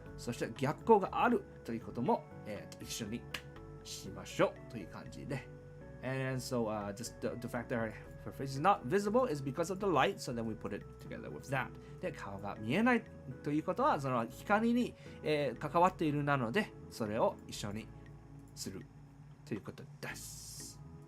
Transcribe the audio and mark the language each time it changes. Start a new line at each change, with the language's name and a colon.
Japanese: そして逆光があるということも、一緒にしましょうという感じで。
English: And so just the fact that her face is not visible is because of the light, so then we put it together with that.
Japanese: で、顔が見えないということは、その光に、関わっているなので、それを一緒にするということです。